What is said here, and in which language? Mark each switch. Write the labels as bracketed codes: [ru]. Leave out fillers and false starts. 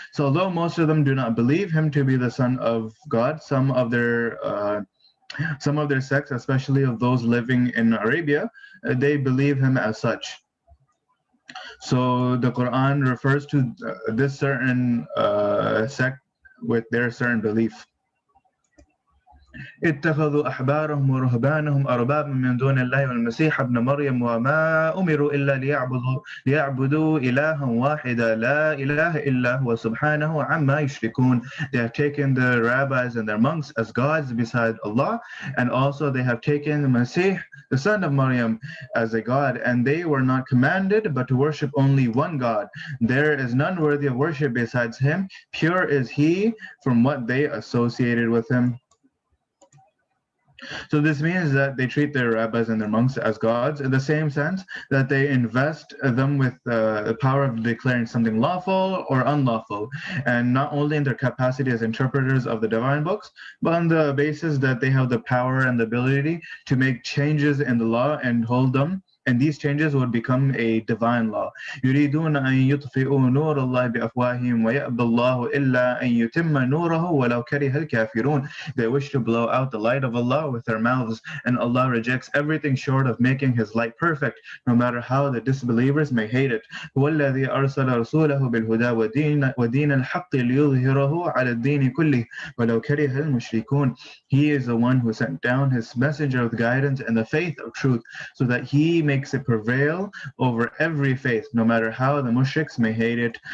[en] So although most of them do not believe him to be the son of God, some of their sects, especially of those living in Arabia, they believe him as such. So the Quran refers to this certain sect with their certain belief. [ar] اتخذوا أحبارهم ورهبانهم أربابا من دون الله والمسيح ابن مريم وما أمروا إلا ليعبدوا إلها واحدا لا إله إلا هو سبحانه عما يشركون. [en] They have taken the rabbis and their monks as gods beside Allah, and also they have taken the Masih, the son of Maryam, as a god, and they were not commanded but to worship only one God. There is none worthy of worship besides him. Pure is he from what they associated with him. So this means that they treat their rabbis and their monks as gods, in the same sense that they invest them with the power of declaring something lawful or unlawful, and not only in their capacity as interpreters of the divine books, but on the basis that they have the power and the ability to make changes in the law and hold them, and these changes would become a divine law. [ar] يريدون أن يطفئوا نور الله بأفواههم ويأبى الله إلا أن يتم نوره ولو كره الكافرون. [en] They wish to blow out the light of Allah with their mouths, and Allah rejects everything short of making His light perfect, no matter how the disbelievers may hate it. [ar] هو الذي أرسل رسوله بالهدى ودين الحق ليظهره على الدين كله ولو كره المشركون. [en] He is the one who sent down His messenger with guidance and the faith of truth, so that He makes it prevail over every faith, no matter how the mushriks may hate it.